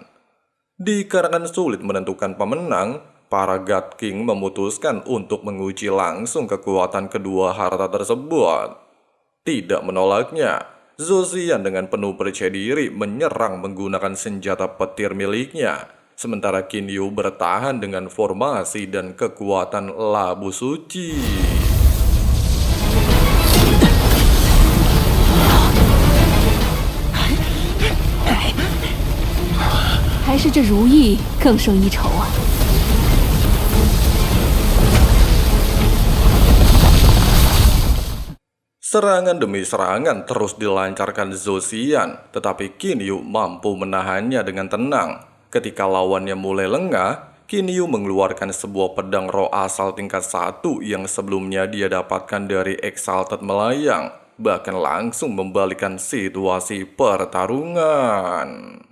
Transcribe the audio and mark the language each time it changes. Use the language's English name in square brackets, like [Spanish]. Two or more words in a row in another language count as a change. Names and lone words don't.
[Indonesian] Dikarenakan sulit menentukan pemenang, para God King memutuskan untuk menguji langsung kekuatan kedua harta tersebut. Tidak menolaknya, Zhou Xian dengan penuh percaya diri menyerang menggunakan senjata petir miliknya. Sementara Kinyu bertahan dengan formasi dan kekuatan labu suci. [Chinese] 还是这如意更胜一筹啊！ [Indonesian] Serangan demi serangan terus dilancarkan Zhou Xian, tetapi Kinyu mampu menahannya dengan tenang. Ketika lawannya mulai lengah, Kinyu mengeluarkan sebuah pedang roh asal tingkat 1 yang sebelumnya dia dapatkan dari Exalted Melayang, bahkan langsung membalikan situasi pertarungan.